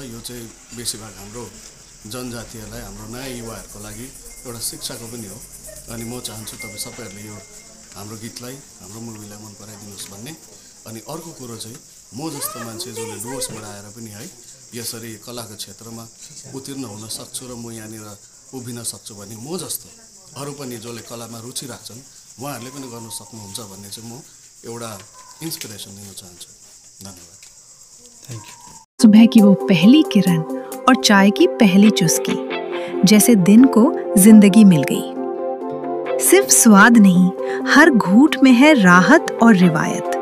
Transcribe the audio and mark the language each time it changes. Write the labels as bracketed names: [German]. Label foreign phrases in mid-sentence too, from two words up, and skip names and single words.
[Nepali] यो चाहिँ बेसी भाग हाम्रो जनजातीयलाई, हाम्रो नयाँ युवाहरूको लागि एउटा शिक्षाको पनि हो अनि म चाहन्छु तपाईँ सबैहरूले यो हाम्रो गीतलाई, हाम्रो मुभीलाई मन पराइदिनुहोस् भन्ने। अनि अर्को कुरो चाहिँ म जस्तो मान्छे जसले डुवर्सबाट आएर पनि है यसरी कलाको क्षेत्रमा उत्तीर्ण हुन सक्छु र म यहाँनिर उभिन सक्छु भने म जस्तो अरू पनि जसले कलामा रुचि राख्छन् उहाँहरूले पनि गर्न सक्नुहुन्छ भन्ने चाहिँ म एउटा इंस्पिरेशन देना चाहन्छु। धन्यवाद। [English] Thank you. [Hindi] सुबह की वो पहली किरण और चाय की पहली चुस्की, जैसे दिन को जिंदगी मिल गई। सिर्फ स्वाद नहीं, हर घूंट में है राहत और रिवायत।